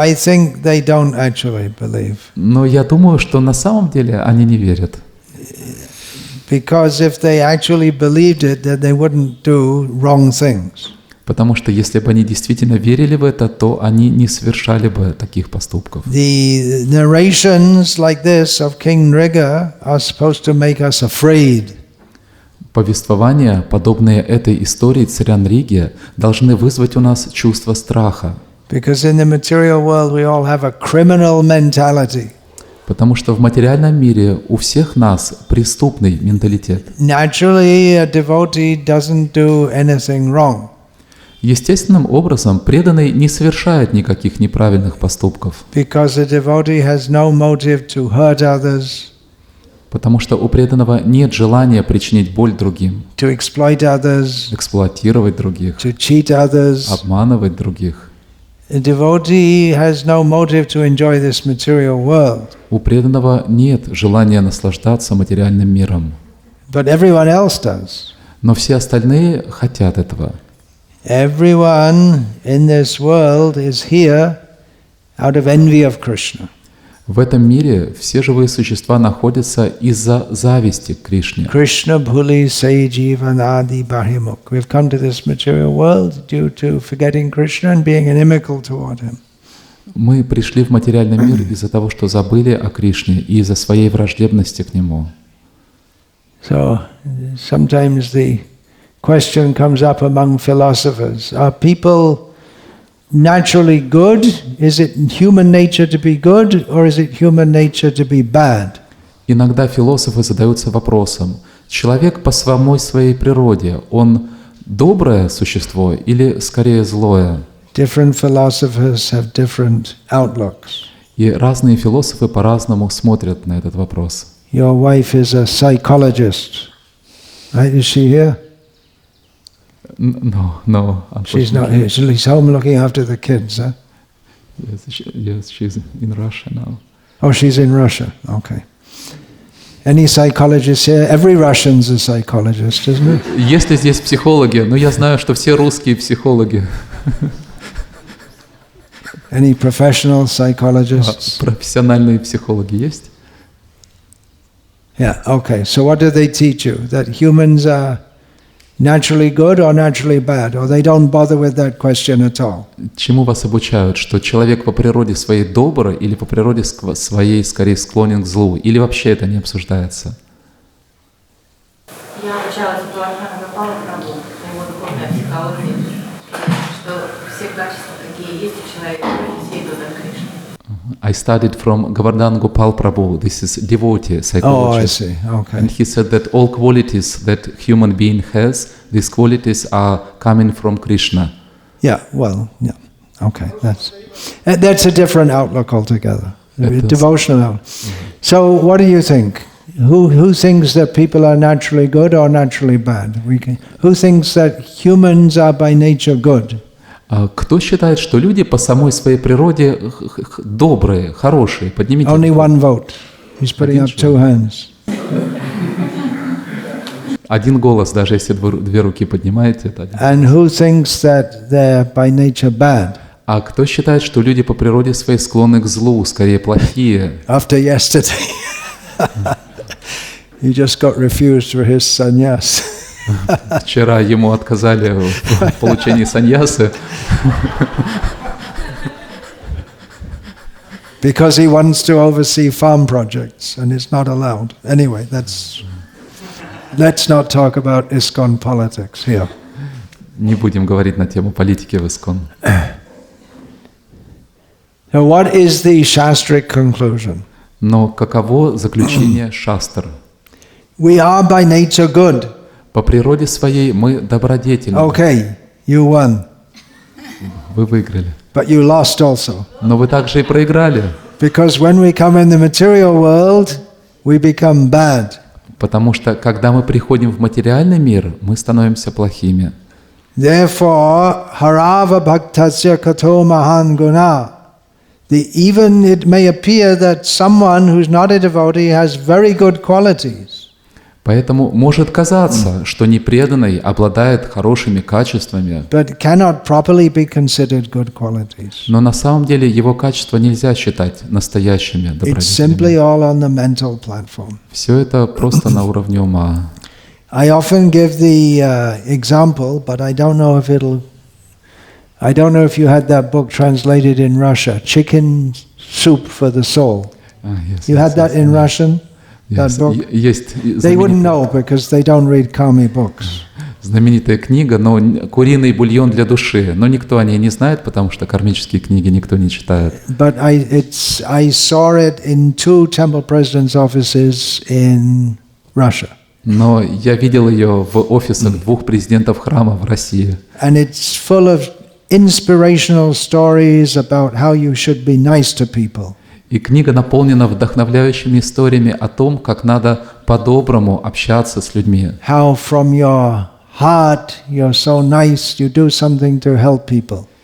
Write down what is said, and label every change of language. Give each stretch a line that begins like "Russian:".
English: I think they don't actually believe.
Russian: Но я думаю, что на самом деле они не верят.
English: Because if they actually believed it, then they wouldn't do wrong things.
Russian: Потому что если бы они действительно верили в это, то они не совершали бы таких поступков.
English: The narrations like this of King Nriga are supposed to make us afraid.
Russian: Повествования, подобные этой истории царя Нриги, должны вызвать у нас чувство страха.
English: Because in the material world we all have a criminal mentality.
Russian: Потому что в материальном мире у всех нас преступный менталитет.
English: Naturally, a devotee doesn't do anything wrong.
Russian: Естественным образом преданный не совершает никаких неправильных поступков,
English: Because a devotee has no motive to hurt others,
Russian: потому что у преданного нет желания причинить боль другим,
English: to exploit others,
Russian: эксплуатировать других,
English: to cheat others.
Russian: обманывать других.
English: A devotee has no motive to enjoy this material world.
Russian: У преданного нет желания наслаждаться материальным миром,
English: But everyone else does.
Russian: но все остальные хотят этого.
English: Everyone in this world is here out of envy of Krishna.
Russian: В этом мире все живые существа находятся из-за зависти к Кришне.
Bangla: Krishna bhuli say jivan adi bahimuk.
English: We've come to this material world due to forgetting Krishna and being inimical toward him.
Russian: Мы пришли в материальный мир из-за того, что забыли о Кришне и из-за своей враждебности к Нему.
English: So sometimes the question comes up among philosophers: are people naturally good? Is it human nature to be good, or is it human nature to be bad?
Russian: Иногда философы задаются вопросом: человек по самой своей природе, он доброе существо или скорее злое?
English: Different philosophers have different outlooks.
Russian: И разные философы по-разному смотрят на этот вопрос.
English: Your wife is a psychologist, right? Is she here? No, She's not here. She's home looking after the kids, huh? Yes, she's in Russia now. Oh, she's in Russia. Okay. Any psychologists here? Every Russian's a psychologist, isn't it?
Russian: Есть ли здесь психологи? Ну, я знаю, что все русские психологи.
English: Any professional psychologists?
Russian: Профессиональные психологи есть?
English: Yeah, okay. So what do they teach you? That humans are naturally good or naturally bad? Or they don't bother with that question at all?
Russian: Чему вас обучают? Что человек по природе своей добрый или по природе своей скорее склонен к злу? Или вообще это не обсуждается? Я обучалась у Прабхупады Прабху, его духовной психологии, что все качества, какие есть у человека, все идут от Кришны.
English: I studied from Govardhan Gopal Prabhu. This is devotee Oh, I psychologist. see. Okay. And he said that all qualities that human being has, these qualities are coming from Krishna. Yeah, well, yeah. Okay, that's a different outlook altogether. It is. Devotional outlook. So what do you think? Who thinks that people are naturally good or naturally bad? Who thinks that humans are by nature good?
Russian: Кто считает, что люди по самой своей природе добрые, хорошие? Поднимите
English: Only
Russian: руку.
English: one vote. He's putting up two hands.
Russian: Один голос, даже если две руки поднимаете, это один.
English: And who thinks that they're by nature bad?
Russian: А кто считает, что люди по природе своей склонны к злу, скорее плохие?
English: After yesterday, he just got refused for his sannyas.
Russian: Вчера ему отказали в получении саньясы,
English: Because he wants to oversee farm projects and it's not allowed. Anyway, let's not talk about ISKCON politics here.
Russian: Не будем говорить на тему политики в ИСККОН.
English: So what is the Shastric conclusion?
Russian: Но каково заключение шастр?
English: We are by nature good.
Russian: По природе своей мы добродетельны.
English: Okay, you won.
Russian: Вы выиграли.
English: But you lost also.
Russian: Но вы также и проиграли.
English: Because when we come in the material world, we become bad.
Russian: Потому что, когда мы приходим в материальный мир, мы становимся плохими.
English: Therefore,
Sanskrit: harava bhaktasya kato mahan guna.
English: Even it may appear that someone who's not a devotee has very good qualities.
Russian: Поэтому может казаться, что непреданный обладает хорошими качествами,
English: But cannot properly be considered good qualities.
Russian: но на самом деле его качества нельзя считать настоящими
English: It's simply
Russian: добродетелями.
English: all on the mental platform.
Russian: Все это просто на уровне ума.
English: I often give the example, but I don't know if you had that book translated in Russia, Chicken Soup for the Soul. You had that in Russian? That book?
Russian: Есть
English: They wouldn't know because they don't read Kami books.
Russian: знаменитая книга, но «Куриный бульон для души». Но никто о ней не знает, потому что кармические книги никто не читает.
English: But I saw it in 2 temple presidents' offices in Russia.
Russian: Но я видел ее в офисах 2 президентов храма в России.
English: And it's full of inspirational stories about how you should be nice to people.
Russian: И книга наполнена вдохновляющими историями о том, как надо по-доброму общаться с людьми.
English: How from your heart you're so nice, you do something to help people.